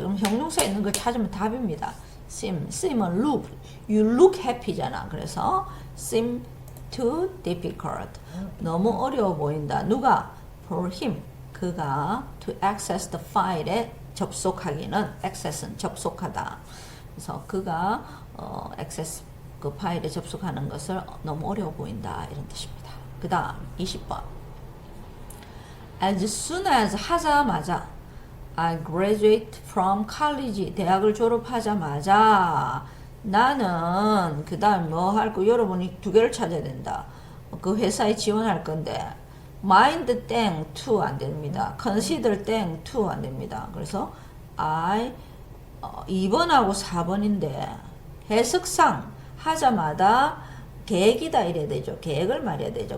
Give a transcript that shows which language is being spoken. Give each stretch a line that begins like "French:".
Korean: 그럼 형용사 있는 걸 찾으면 답입니다.
English: seem은 look, you look happy잖아.
Korean: 그래서
English: seem too difficult.
Korean: 너무 어려워 보인다. 누가?
English: For him.
Korean: 그가
English: to access the file
Korean: 에 접속하기는 access는 접속하다. 그래서 그가 access 그 파일에 접속하는 것을 너무 어려워 보인다 이런 뜻입니다. 그 다음 20번
English: As soon as
Korean: 하자마자
English: I graduate from college.
Korean: 대학을 졸업하자마자 나는 그 다음 뭐 할 거 여러분이 두 개를 찾아야 된다. 그 회사에 지원할 건데 mind 땡 to 안 됩니다. consider 땡 to 안 됩니다. 그래서 I 2번하고 4번인데 해석상 하자마자 계획이다 이래야 되죠. 계획을 말해야 되죠.